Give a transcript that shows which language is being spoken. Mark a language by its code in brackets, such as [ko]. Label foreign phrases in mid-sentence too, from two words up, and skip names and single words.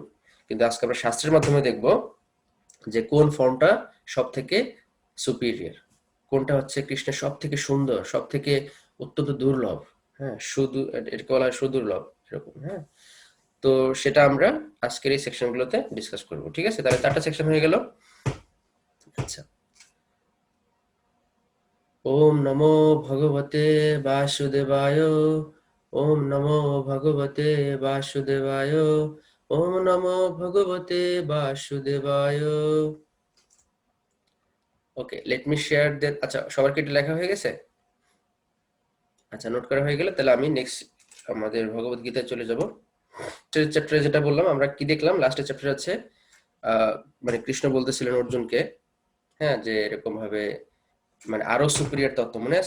[bn] কিন্তু আজকে আমরা শাস্ত্রের মাধ্যমে দেখব যে কোন ফর্মটা সব থেকে সুপিরিয়র, কোনটা হচ্ছে কৃষ্ণের সব থেকে সুন্দর, সব থেকে অত্যন্ত দুর্লভ। হ্যাঁ, এটাকে বলা হয় সুদুর্লভ, এরকম। হ্যাঁ, তো সেটা আমরা আজকের এই সেকশনগুলোতে ডিসকাস করব, ঠিক আছে? তাহলে 4টা সেকশন হয়ে গেল। আচ্ছা, [sa] ওম নমো ভগবতে বাসুদেবায়, ওম নমো ভগবতে বাসুদেবায়, ওম নমো ভগবতে বাসুদেবায়। [en] OK, let me share that. [bn] আচ্ছা, সবার কি এটা লেখা হয়ে গেছে? আচ্ছা, নোট করা হয়ে গেলে তাহলে আমি নেক্সট আমাদের ভগবত গীতায় চলে যাব। চ্যাপ্টারে যেটা বললাম, আমরা কি দেখলাম লাস্টের চ্যাপ্টার আছে মানে কৃষ্ণ বলতেছিলেন অর্জুনকে, হ্যাঁ, যে এরকম ভাবে মানে আরো সুপিরিয়র তত্ত্ব মনে আছে?